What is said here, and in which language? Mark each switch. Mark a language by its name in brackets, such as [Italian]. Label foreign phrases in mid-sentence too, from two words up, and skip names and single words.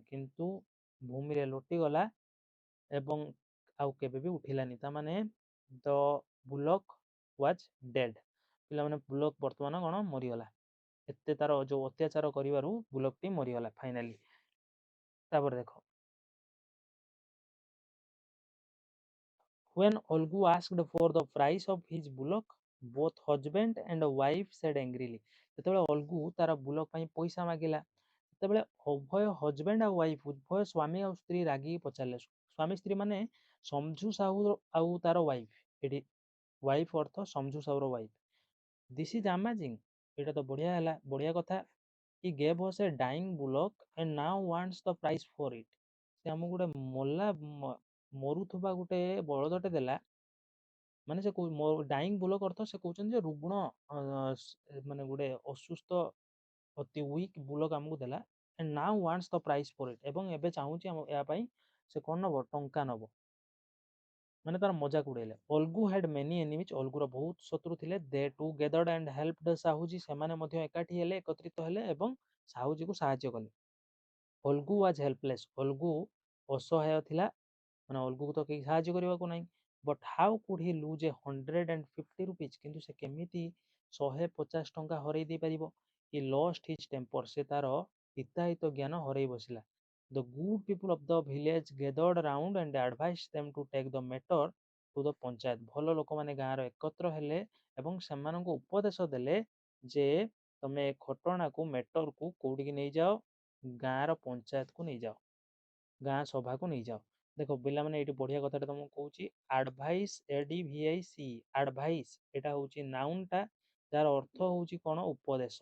[Odia] କିନ୍ତୁ ଭୂମିରେ ଲୋଟିଗଲା ଏବଂ ଆଉ କେବେ ବି ଉଠିଲାନି। [English] ତାମାନେ the bullock was dead. [Odia] ପିଲାମାନେ ବୁଲକ୍ ବର୍ତ୍ତମାନ କଣ ମରିଗଲା। ଏତେ ତାର ଯୋଉ ଅତ୍ୟାଚାର କରିବାରୁ ବୁଲକଟି ମରିଗଲା ଫାଇନାଲି। ତାପରେ ଦେଖ, [English] when Olgu asked for the price of his bullock, both husband and wife said angrily। [Odia] ଯେତେବେଳେ ଅଲଗୁ ତାର ବୁଲକ ପାଇଁ ପଇସା ମାଗିଲା, ସେତେବେଳେ ଉଭୟ ହଜବେଣ୍ଡ ଆଉ ୱାଇଫ, ଉଭୟ ସ୍ୱାମୀ ଆଉ ସ୍ତ୍ରୀ ରାଗିକି ପଚାରିଲେ। ସ୍ୱାମୀ ସ୍ତ୍ରୀ ମାନେ ସମଝୁ ସାହୁ ଆଉ ତାର ୱାଇଫ। ଏଠି ୱାଇଫ ଅର୍ଥ ସମଝୁ ସାହୁର ୱାଇଫ। [English] this is amazing. [Odia] ଏଇଟା ତ ବଢିଆ ହେଲା, ବଢିଆ କଥା। [English] he gave us a dying bullock and now wants the price for it। [Odia] ସେ ଆମକୁ ଗୋଟେ ମରୁଥିବା ଗୋଟେ ବଳଦଟେ ଦେଲା, ମାନେ ସେ [English] dying bullock [Odia] ଅର୍ଥ ସେ କହୁଛନ୍ତି ଯେ ରୁଗ୍ଣ, ମାନେ ଗୋଟେ ଅସୁସ୍ଥ ଅତି [English] weak bullock [Odia] ଆମକୁ ଦେଲା। [English] and now wants the price for it। [Odia] ଏବଂ ଏବେ ଚାହୁଁଛି ଏହା ପାଇଁ ସେ କଣ ନବ, ଟଙ୍କା ନବ। ମାନେ ତାର ମଜାକ ଉଡେଇଲେ। ଅଲଗୁ [English] had many enemies। [Odia] ଅଲଗୁର ବହୁତ ଶତ୍ରୁ ଥିଲେ। [English] they too gathered and helped ସାହୁଜୀ। [Odia] ସେମାନେ ମଧ୍ୟ ଏକାଠି ହେଲେ, ଏକତ୍ରିତ ହେଲେ ଏବଂ ସାହୁଜୀକୁ ସାହାଯ୍ୟ କଲେ। [English] ଅଲଗୁ was helpless। [Odia] ଅଲଗୁ ଅସହାୟ ଥିଲା, ମାନେ ଅଲଗୁକୁ ତ କେହି ସାହାଯ୍ୟ କରିବାକୁ ନାହିଁ। [English] but how could he lose 150 rupees। [Odia] କିନ୍ତୁ ସେ କେମିତି 150 ଟଙ୍କା ହରେଇ ଦେଇପାରିବ। [English] he lost his temper। [Odia] ସେ ତାର ହିତାହିତ ଜ୍ଞାନ ହରେଇ ବସିଲା। [English] the good people of the village gathered round and advised them to take the matter to the ପଞ୍ଚାୟତ। [Odia] ଭଲ ଲୋକମାନେ ଗାଁର ଏକତ୍ର ହେଲେ ଏବଂ ସେମାନଙ୍କୁ ଉପଦେଶ ଦେଲେ ଯେ ତମେ ଘଟଣାକୁ, ମେଟରକୁ କୋଉଠିକି ନେଇଯାଅ, ଗାଁର ପଞ୍ଚାୟତକୁ ନେଇଯାଅ, ଗାଁ ସଭାକୁ ନେଇଯାଅ। ଦେଖ ପିଲାମାନେ ଏଇଠି ବଢିଆ କଥାଟା ତମକୁ କହୁଛି। ଆଡଭାଇସ୍, ADVIC, ଆଡଭାଇସ୍ ଏଟା ହଉଛି ନାଉନ୍ ଟା, ଯାର ଅର୍ଥ ହଉଛି କଣ, ଉପଦେଶ।